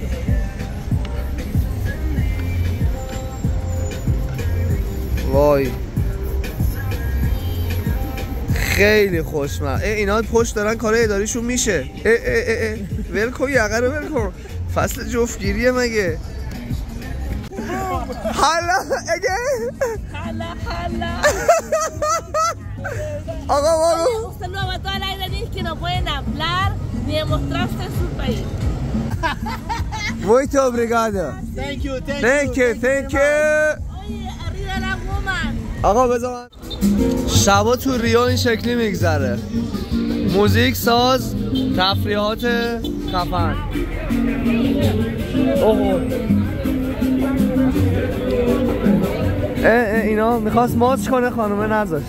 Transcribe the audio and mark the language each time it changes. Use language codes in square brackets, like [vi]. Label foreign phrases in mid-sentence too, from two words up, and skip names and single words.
[fa] وای خیلی خوشمزه. اینا پشت دارن کار اداریشون میشه. ول کن یقه رو ول کن. فصل جفتگیریه مگه؟ [es] حالا Haga vamos. Un saludo a toda la iraníes que no pueden hablar ni demostrarse en su país. [pt] Muito obrigado. [en] Thank you. [es] Oye, arriba la woman. [fa] آقا بذار شبا تو ریو این شکلی میگذره. موزیک، ساز، تفریحات خفن. اینا میخواست ماچ کنه خانومه نذاشت.